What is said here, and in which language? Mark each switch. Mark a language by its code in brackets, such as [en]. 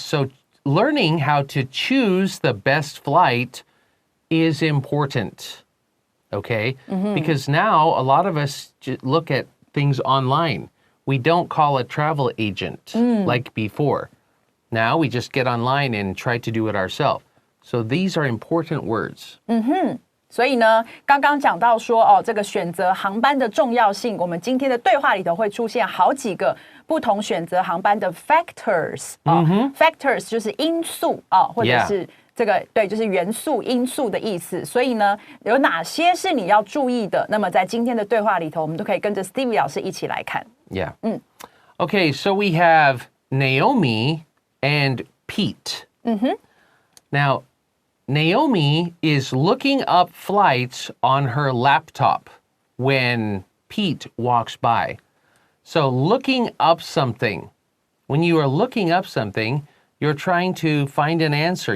[en] So learning how to choose the best flight is important. Okay? Because now a lot of us look at things online. We don't call a travel agent like before. Now we just get online and try to do it ourselves. So these are important words. [zh] 所以呢，刚刚讲到说这个选择航班的重要性，我们今天的对话里头会出现好几个不同选择航班的 factors factors 就是因素或者是这个对，就是元素、因素的意思。所以呢，有哪些是你要注意的？那么在今天的对话里头，我们都可以跟着 Stevie 老师一起来看。 [en] Yeah. Okay, so we have Naomi and Pete. Now, Naomi is looking up flights on her laptop when Pete walks by. So looking up something. When you are looking up something, you're trying to find an answer.